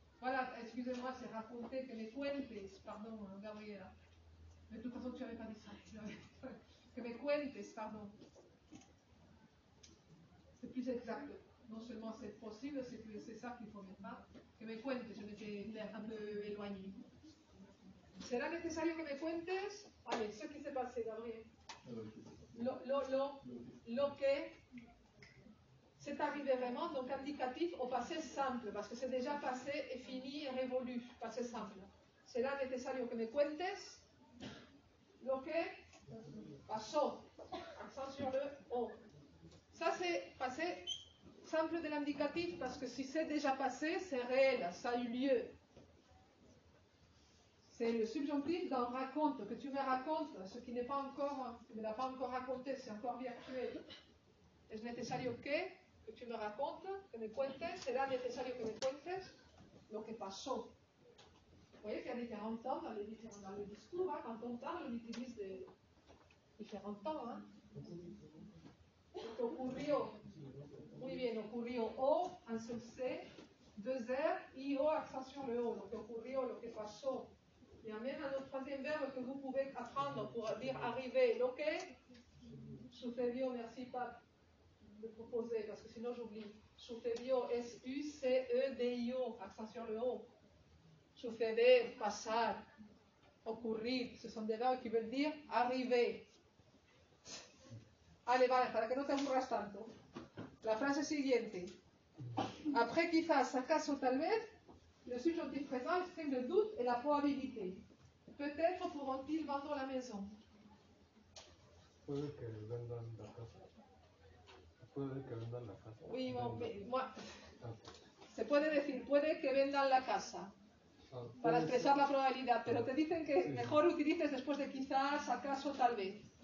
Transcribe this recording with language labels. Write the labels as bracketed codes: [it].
[fr] Voilà, excusez-moi, c'est raconter, [es] que me cuentes, [fr] pardon, Gabriela. Mais de toute façon, tu n'avais pas dit ça. [es] Que me cuentes, [fr] pardon. C'est plus exact. Non seulement c'est possible, c'est ça qu'il faut mettre. Hein. [es] Que me cuentes, [fr] je m'étais un peu éloignée. [es] ¿Será necesario que me cuentes? [fr] Allez, ce qui s'est passé, Gabriel. Lo que c'est arrivé vraiment, donc indicatif au passé simple, parce que c'est déjà passé et fini et révolu, passé simple. [es] ¿Será necesario que me cuentes? Lo que pasó, [fr] accent sur le O. Ça c'est passé simple de l'indicatif, parce que si c'est déjà passé, c'est réel, ça a eu lieu. C'est le subjonctif d'un raconte, que tu me racontes, ce qui n'est pas encore, tu ne l'as pas encore raconté, c'est encore virtuel. [es] Es necesario que tu me racontes, que me cuentes, será necesario que me cuentes lo que pasó. [fr] Vous voyez qu'il y a différents temps dans le discours, hein, quand on parle, on utilise différents temps. Hein. [es] Ocurrió, muy bien, [fr] ocurrió O, un seul C, deux R, I, O, accent sur le O. [es] Donc ocurrió, lo que pasó. [fr] Il y a même un autre troisième verbe que vous pouvez apprendre pour dire arriver. [es] Lo que sucedió, [fr] merci Pat de proposer, parce que sinon j'oublie. Sucedió, S-U-C-E-D-I-O, accent sur le O. Suceder, pasar, ocurrir, ce sont des verbes qui veulent dire arriver. [es] Allez, vale, para que no te aburras tanto. La frase siguiente. [fr] Après quizás, acaso, tal vez, le subjonctif présent exprime le doute et la probabilité. Peut-être pourront-ils vendre la maison. [es] Puede que vendan la casa. Puede que vendan la casa. Oui, moi, se puede decir, puede que vendan la casa. Para expresar la probabilidad, pero te dicen que mejor utilices después de quizás, acaso, tal vez.